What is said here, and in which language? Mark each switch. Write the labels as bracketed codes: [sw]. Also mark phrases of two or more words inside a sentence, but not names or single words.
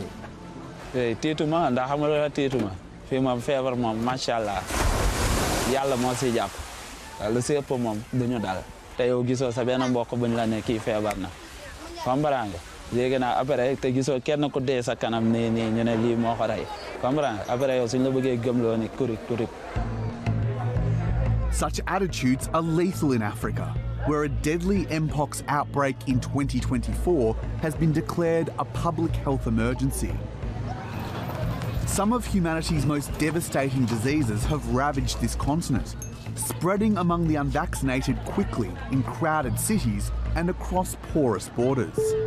[wo] Tiituma ndax xam nga la tiituma fii moom feebar moom macha allah yàlla moo si jàpp lu si ëpp moom duñu dal te yow gisoo sa benn mbokk buñ la ne kii feebar na comprendre nga léegi nag après te gisoo kenn ku dee sa kanam nii ñu ne lii moo ko rey comprendre nga après yow suñ la bëggee gëmloo ni kurik. [en] Such attitudes are lethal in Africa, where a deadly Mpox outbreak in 2024 has been declared a public health emergency. Some of humanity's most devastating diseases have ravaged this continent, spreading among the unvaccinated quickly in crowded cities and across porous borders.